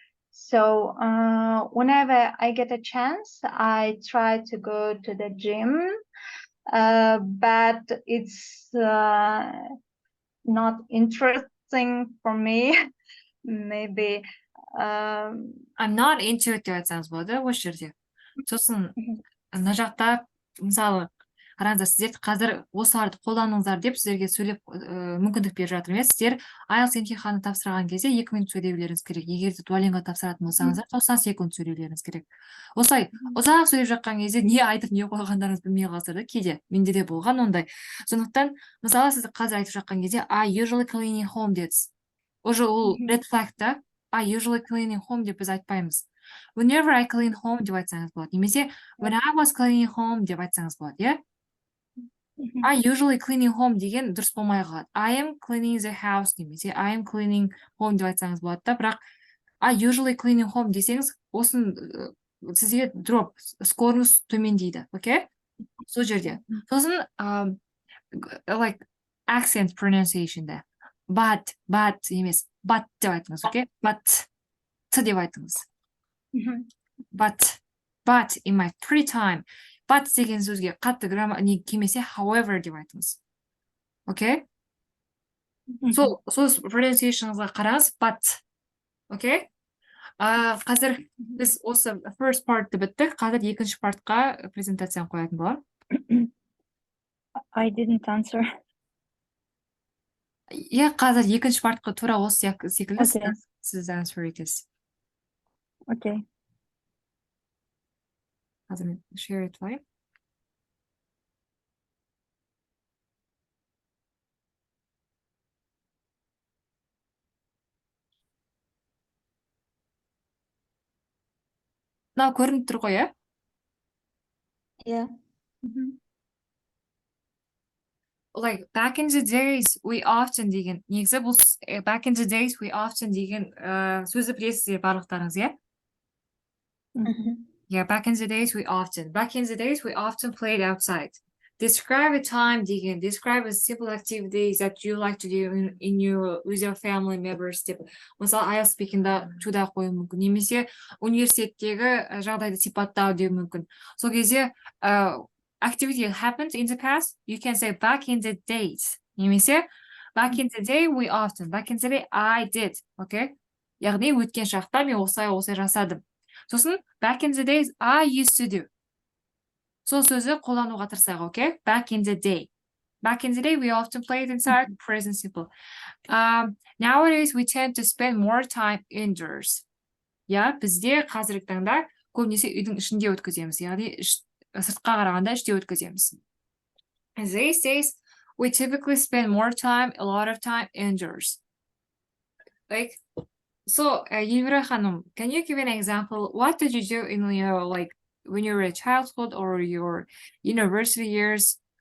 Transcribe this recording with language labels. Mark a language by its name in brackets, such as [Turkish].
[English] So whenever I get a chance, I try to go to the gym, but it's not interesting for me. Maybe I'm not into it [Kazakh] деп айтсаңыз болады осы жерде. Сосын мына жақта мысалы қараңыздар, сіздер қазір осыларды қолданыңыздар деп сіздерге сөйлеп мүмкіндік беріп жатырмын. Сіздер IELTS емтиханын тапсырған кезде 2 минут сөйлеулеріңіз керек. Егер де Duolingo тапсыратын болсаңыздар 90 секунд сөйлеулеріңіз керек. Осылай ұзақ сөйлеп жатқан кезде не айтып не қойғандарыңызды білмей қаласыздар да кейде. Менде де болған ондай. Сондықтан мысалы сіз қазір айтып жатқан кезде [English] I usually cleaning home [Kazakh] дедіңіз. Уже ол red flag та. [English] I usually cleaning home [Kazakh] деп біз айтпаймыз. [English] Whenever I clean home [Kazakh] деп айтсаңыз болады. Немесе [English] when I was cleaning home [Kazakh] деп айтсаңыз болады, иә? [English] I usually cleaning home [Kazakh] деген дұрыс болмай қалады. [English] I am cleaning the house немесе I am cleaning home [Kazakh] деп айтсаңыз болады да, бірақ [English] I usually cleaning home [Kazakh] десеңіз, осын сізге [English] drop, [Kazakh] скорыңыз төмендейді, окей? Сол жерде. Сосын [English] like accent pronunciation да. [Kazakh] But емес, but деп айтыңыз, окей? But деп айтыңыз. [English] But in my free time. [Kazakh] But деген сөзге қатты не келмесе however деп айтыңыз. Окей? Сол pronunciationыңызға қараңыз, but. Окей? Қазір біз осы first partты біттік. Қазір екінші партқа презентацияны қоятын боламын. [English] I didn't answer. [Kazakh] Иә, қазір екінші партқа тура осы секілді сіз answer етесіз. [English] Okay. [Kazakh] Қазір мен share етіп. Мынау көрініп тұр ғой, иә? [English] yeah. like back in the days we often [Kazakh] деген негізі бұл [English] back in the days we often [Kazakh] деген сөзді білесіздер барлықтарыңыз иә? [English] Yeah, back in the days we often played outside. Describe a time деген describe a simple activity that you like to do in your with your family members [Kazakh] деп мысалы IELTS speakingда туда қою мүмкін немесе университеттегі жағдайды сипаттау деу мүмкін. Сол кезде [English] activity happened in the past, you can say back in the days. Немесе back in the day we often, back in the day I did, okay? [Kazakh] Яғни өткен шақта мен осылай жасадым. Сосын [English] back in the days I used to do. [Kazakh] Сол сөзі қолдануға тырысайық, okay? [English] Back in the day. Back in the day we often played inside, present simple. Nowadays we tend to spend more time indoors. [Kazakh] Yeah, бізде қазіргі таңда көбінесе үйдің ішінде өткіземіз, яғни сыртқа қарағанда іште өткіземіз. [English] These days, we typically spend more time, a lot of time indoors. Like, so, Elvira Hanum, can you give an example? What did you do in your, like, when you were a childhood or your university years?